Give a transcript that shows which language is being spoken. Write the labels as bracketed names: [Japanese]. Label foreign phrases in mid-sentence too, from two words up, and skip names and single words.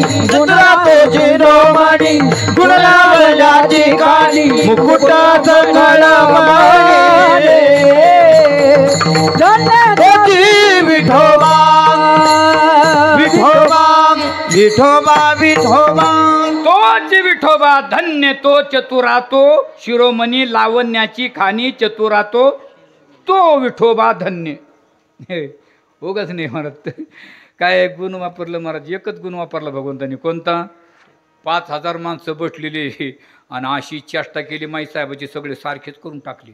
[Marathi] चतुरात शिरोमणी गुणला भल्याची खाणी मुकुटाच कळमणी विठोबा विठोबा विठोबा विठोबा तोच विठोबा धन्य तो चतुरा तो शिरोमणी लावण्याची खाणी चतुरा तो विठोबा धन्य. हे उगाच नाही म्हणत, काय गुण वापरलं महाराज, एकच गुण वापरला भगवंतानी. कोणता? 5,000 माणसं बसलेली आणि अशी चेष्टा केली माईसाहेबाची, सगळे सारखेच करून टाकली.